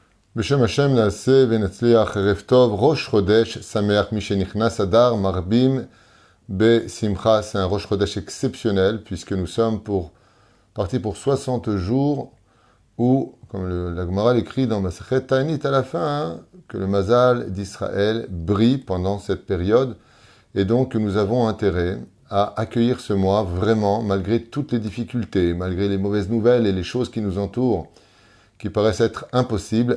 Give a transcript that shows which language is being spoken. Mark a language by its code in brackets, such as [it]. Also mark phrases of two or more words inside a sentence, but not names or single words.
[he] בשם השם נעשה ונצליח ערב טוב, ראש חודש שמח, מי שנכנס אדר מרבים besimcha. [fr] C'est un Rosh Chodesh exceptionnel puisque nous sommes partis pour 60 jours où, comme la Gemara l'écrit dans Masechet Ta'anit à la fin, hein, que le Mazal d'Israël brille pendant cette période et donc que nous avons intérêt à accueillir ce mois vraiment malgré toutes les difficultés, malgré les mauvaises nouvelles et les choses qui nous entourent qui paraissent être impossibles.